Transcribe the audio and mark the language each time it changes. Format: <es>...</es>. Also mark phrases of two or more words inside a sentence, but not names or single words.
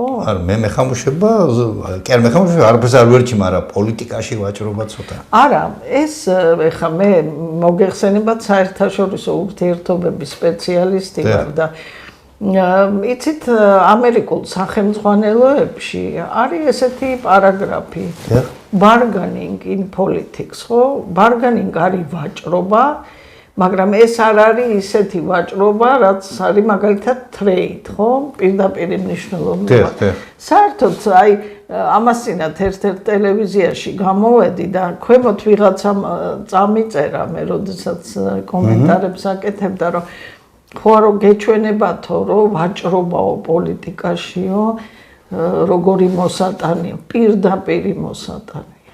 <ka>არა, მე მეხამუშება, კი არ მეხამუშება, არაფერს არ ვერჩი, მაგრამ პოლიტიკაში ვაჭრობა ცოტა. არა, ეს ეხა მე მოგეხსენებათ საერთაშორისო ურთიერთობების სპეციალისტი ვარ და იცით ამერიკულ სახელმძღვანელოებში არის ესეთი პარაგრაფი</ka> <en>bargaining in politics,</en> <ka>ხო? Bargaining არის ვაჭრობა, მაგრამ ეს არ არის ისეთი ვაჭრობა, რაც არის მაგალითად trade, ხო? პირდაპირ მნიშვნელობით. საერთოდ აი ამასინათ ერთ-ერთ ტელევიზიაში გამოვედი და ქვემოთ ვიღაცამ წამიწერა მე როდესაც კომენტარებს აკეთებდა, რომ ხო არ გეჩვენებათო, რომ ვაჭრობაო პოლიტიკაშიო, როგორი მოსატანია, პირდაპირი მოსატანია.</ka>